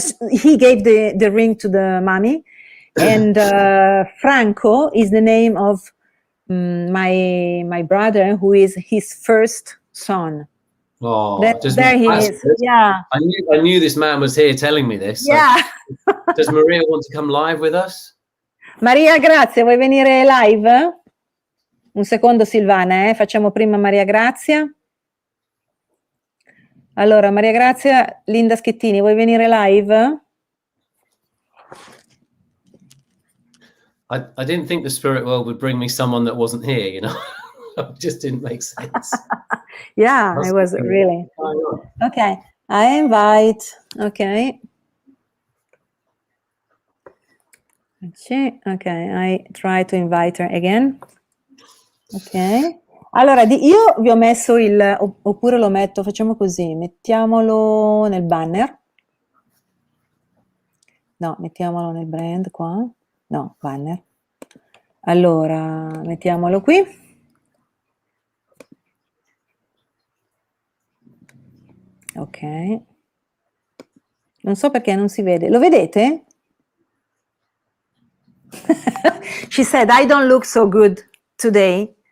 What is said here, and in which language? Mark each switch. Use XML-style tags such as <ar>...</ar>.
<en>He gave the ring to the mommy, and Franco is the name of my brother, who is his first son. Oh, there he is. Yeah. I knew this man was here telling me this. Yeah. So, does Maria want to come live with us?</en> <it>Maria Grazia, vuoi venire live? Un secondo, Silvana, facciamo prima Maria Grazia. Allora, Maria Grazia, Linda Schettini, vuoi venire live?</it> <en>I didn't think the spirit world would bring me someone that wasn't here, you know. It just didn't make sense. Yeah, it was really. Okay, I invite. Okay. Okay, I try to invite her again.</en> <it>Ok. Allora, io vi ho messo oppure lo metto, facciamo così, mettiamolo nel banner. No, mettiamolo nel brand qua. No, banner. Allora, mettiamolo qui. Ok. Non so perché non si vede. Lo vedete?</it> <en>She said, "I don't look so good today."</en>